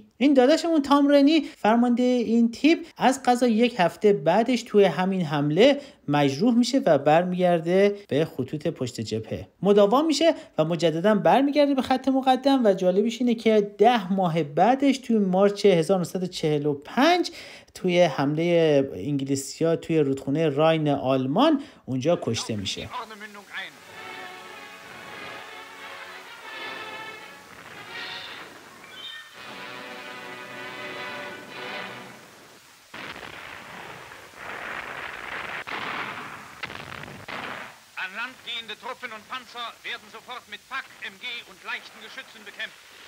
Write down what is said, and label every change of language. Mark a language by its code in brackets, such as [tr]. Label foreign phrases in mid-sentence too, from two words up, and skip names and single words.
[fa] این داداشمون تام رنی فرمانده این تیپ از قضا 1 هفته بعدش توی همین حمله مجروح میشه و برمیگرده به خطوط پشت جبهه. مداوم میشه و مجددا برمیگرده به خط مقدم و جالبیش اینه که 10 ماه بعدش توی مارچ 1945 توی حمله انگلیسی‌ها توی رودخونه راین آلمان اونجا کشته میشه. [de] An Land gehende Truppen und Panzer werden sofort mit Pack, MG und leichten Geschützen bekämpft.